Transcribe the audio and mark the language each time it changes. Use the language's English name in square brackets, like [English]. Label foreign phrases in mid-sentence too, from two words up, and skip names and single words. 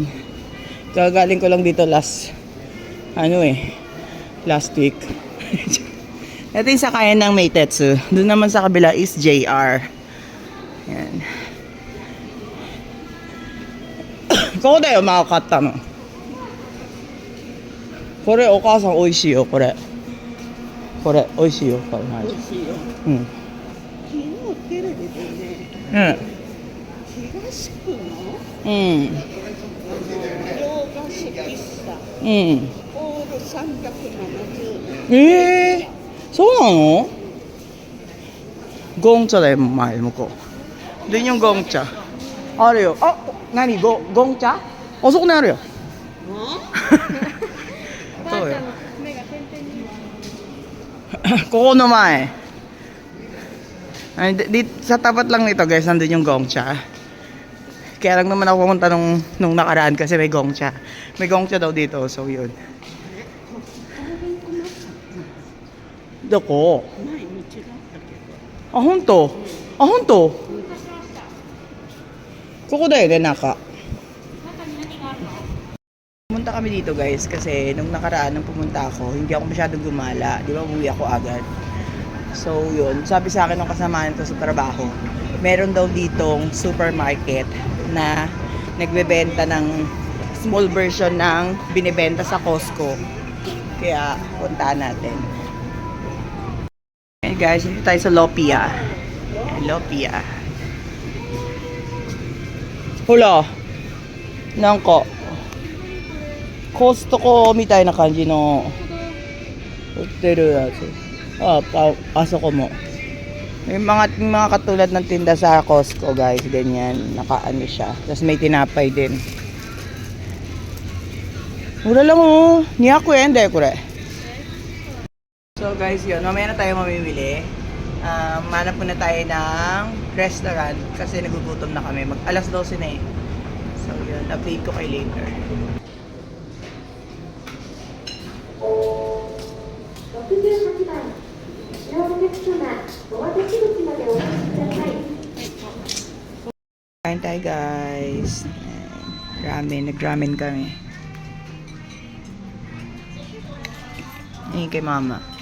[Filipino] Gagaling ko lang dito [English] last week. [Filipino] Ito yung sakayan ng Meitetsu. Doon naman sa kabila is JR. [Japanese] Yan. ここだよ、まかかったの. これ、お母さん、美味しいよ、これ. これ、美味しいよ. 美味しいよ。うん。昨日テレビでね、うん。東区のうん。洋菓子喫茶うん。オール370円。そうなの？ゴンチャだよ、前向こう。で、ゴンチャ。あるよ。あ、何ゴンチャ？あそこにあるよ。そうよ。ここの前. [Filipino] Ay, sa tapat lang nito guys, nandun yung Gongcha. Kaya lang naman ako pumunta nung nakaraan kasi may Gongcha. May Gongcha daw dito, so yun. [Japanese] Doko. 前道だったけど。あ、ほんと？あ、ほんと? ここだよね、中. [Filipino] Pumunta kami dito guys kasi nung nakaraan nung pumunta ako, hindi ako masyadong gumala. Di ba, uwi ako agad. So yun, sabi sa akin ng kasamahan ko sa trabaho, meron daw ditong supermarket na nagbebenta ng [English] small version [Filipino] ng binibenta sa Costco. Kaya puntaan natin. [English] Hey guys, [Filipino] dito tayo sa Lopia. Lopia. Hula. [Japanese] Nanko. Costco みたいな感じの売ってるやつ。 [Filipino] Pasok ko mo. May mga katulad ng tinda sa Costco guys, ganyan, nakaano siya. Tapos may tinapay din. Mura lang oh. [Japanese] 200円だよこれ. [English] So guys, [Filipino] yun, mamaya na tayo mamimili. Manap muna tayo ng restaurant kasi nagugutom na kami. Alas 12 na eh. So yun, update ko kayo later. [Japanese] 68 番のお客様、お渡し口までお待ちください。 [Filipino] Kain tayo guys. Ramen, nag-ramen kami. Ayun kay mama.